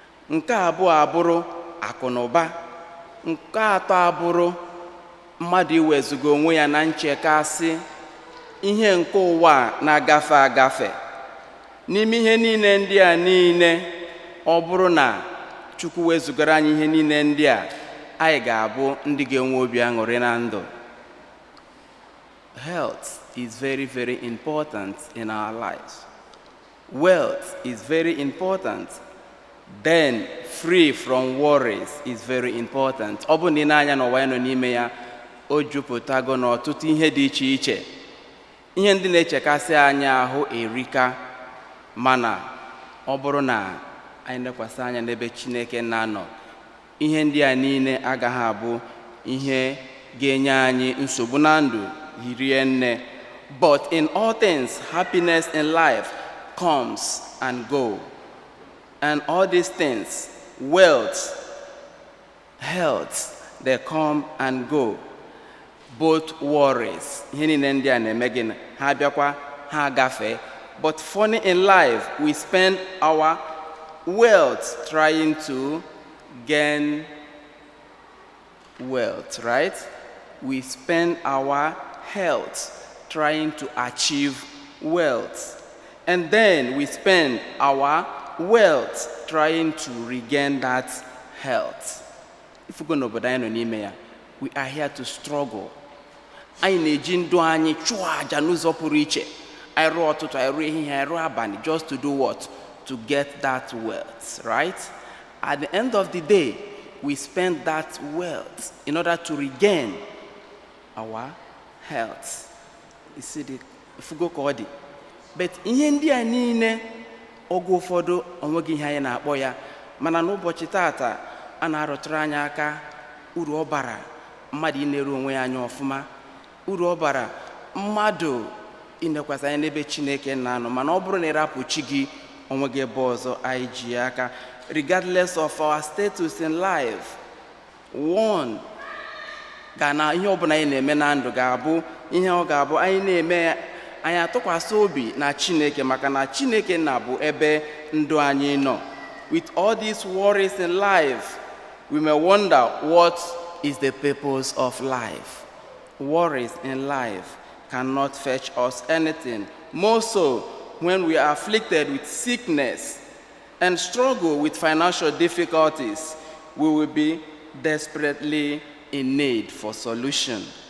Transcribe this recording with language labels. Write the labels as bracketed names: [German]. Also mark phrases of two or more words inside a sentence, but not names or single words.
[Igbo] Nke abụọ abụrụ akụ na ụba. Nke atọ abụrụ mmadụ iwezuga onwe ya na nchekasị ihe nke ụwa a na-agafe agafe. N'ime ihe niile ndị a niile, ọ bụrụ na Chukwu wezugara anyị ihe niile ndị a, anyị ga-abụ ndị ga-enwe obi aṅụrị na ndụ. [English] Health is very, very important in our lives. Wealth is very important. Then, free from worries is very important. [Igbo] Ọ bụrụ na ị na-anya n'ụwa ya nọ n'ime ya, o jupụtago n'ọtụtụ ihe dị iche iche. Ihe ndị na-echekasị anyị ahụ erika, mana ọ bụrụ na anyị lekwasị anya n'ebe Chineke na-anọ, ihe ndị a niile agaghị abụ ihe ga-enye anyị nsogbu na ndụ hirie nne. [English] But in all things, happiness in life comes and go. And all these things, wealth, health, they come and go. Both worries. [Igbo] Ihe niile ndị a na-eme gịnị? Ha bịakwa, ha gafee. [English] But funny in life, we spend our wealth trying to gain wealth, right? We spend our health trying to achieve wealth. And then we spend our wealth trying to regain that health. If we go [Igbo] n'obodo anyị nọ n'ime ya, [English] we are here to struggle. [Igbo] Anyị na-eji ndụ anyị chụọ aja n'ụzọ pụrụ iche. Anyị rụọ ụtụtụ, anyị rụọ ehihie, anyị rụọ abalị, [English] just to do what? To get that wealth, right? At the end of the day, we spend that wealth in order to regain our health. You see the, if we go [Igbo] ka ọ dị. But ihe ndị a niile, oge ụfọdụ, o nweghị ihe anyị na-akpọ ya. Mana n'ụbọchị tata, a na-arụtụrụ anyị aka uru ọ bara mmadụ ị na-eru onwe ya anya ọfụma. Uru ọ bara mmadụ ịnekwasị anya n'ebe Chineke na-anọ. Mana ọ bụrụ na ịrapụ chi gị, o nweghị ebe ọzọ anyị ji ya aka. [English] Regardless of our status in life, [Igbo] One ga na ihe ọbụla anyị na-eme na ndụ ga-abụ ihe ọ ga-abụ anyị na-eme ya, anyị atụkwasị obi na Chineke, maka na Chineke nna bụ ebe ndụ anyị nọ. [English] With all these worries in life, we may wonder, what is the purpose of life? Worries in life cannot fetch us anything. More so, when we are afflicted with sickness and struggle with financial difficulties, we will be desperately in need for solution.